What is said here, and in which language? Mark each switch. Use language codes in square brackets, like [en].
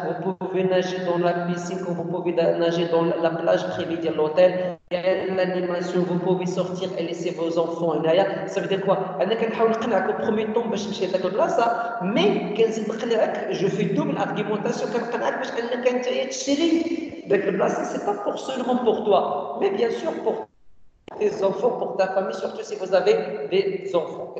[fr] Vous pouvez nager dans la piscine, vous pouvez nager dans la plage privée de l'hôtel. L'animation, vous pouvez sortir et laisser vos enfants. Ça veut dire quoi? [ar] أنا كنحاول نقنعك [fr] au premier temps [ar] باش تمشي لذاك البلاصة، mais كنزيد نقنعك جو في دوبل argumentation كنقنعك باش أنك أنت تشري ذاك البلاصة. [fr] C'est pas pour seulement pour toi, mais bien sûr pour tes enfants, pour ta famille, surtout si vous avez des enfants.